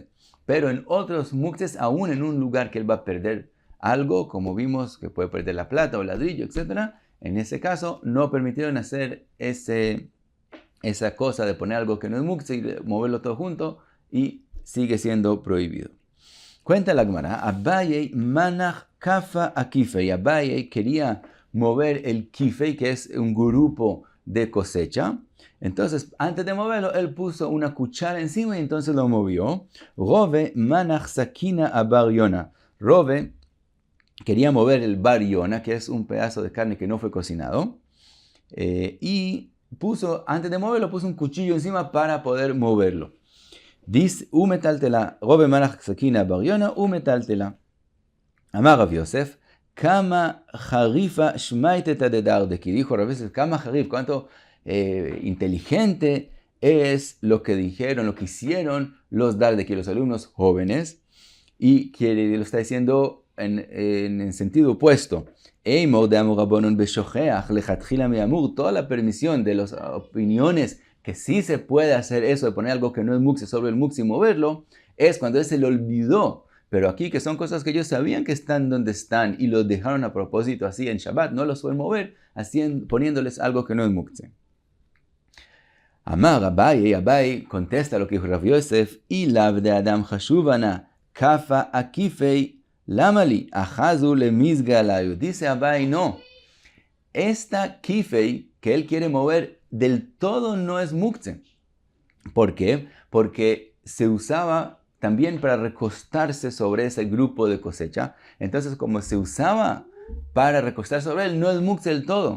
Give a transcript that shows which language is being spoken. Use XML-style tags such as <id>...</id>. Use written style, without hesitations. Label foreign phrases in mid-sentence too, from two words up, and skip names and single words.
<es>Pero en otros muktzes, aún en un lugar que él va a perder algo, como vimos que puede perder la plata o el ladrillo, etc., en ese caso no permitieron hacer esa cosa de poner algo que no es muktzeh y moverlo todo junto, y sigue siendo prohibido. Cuenta la Gemara,</es> <arc>Abaye manach kafa akifei.</arc> <es>Abaye quería mover el kifei, que es un grupo de cosecha. Entonces, antes de moverlo, él puso una cuchara encima y entonces lo movió.</es> <arc>Rove manach sakina a bar Yona.</arc> <es>Rove quería mover el bar Yona, que es un pedazo de carne que no fue cocinado. Y antes de moverlo, puso un cuchillo encima para poder moverlo. Dice,</es> <arc>umetaltela. Rove manach sakina a bar Yona, umetaltela. Amar Rav Yosef, kama jarifa shmaiteta de dardeki. Dijo Rav Yosef, kama jarif,</arc> <es>¿cuánto inteligente es lo que hicieron los dardeki, los alumnos jóvenes, y que lo está diciendo en sentido opuesto. Toda la permisión de las opiniones que sí se puede hacer eso de poner algo que no es muktzeh sobre el muktzeh y moverlo, es cuando él se le olvidó. Pero aquí, que son cosas que ellos sabían que están donde están y los dejaron a propósito así en Shabbat, no los pueden mover, poniéndoles algo que no es muktzeh.</es> <arc>Amar Abaye</arc> <es>contesta lo que dijo</es> <arc>Rav Yosef, y lav de Adam chashuvana kafa akifei lamali, ahazu le misgalayu.</arc> <es>Dice Abai, no. Esta kifei que él quiere mover del todo no es muktzeh. ¿Por qué? Porque se usaba también para recostarse sobre ese grupo de cosecha. Entonces, como se usaba para recostarse sobre él, no es muktzeh del todo.</es>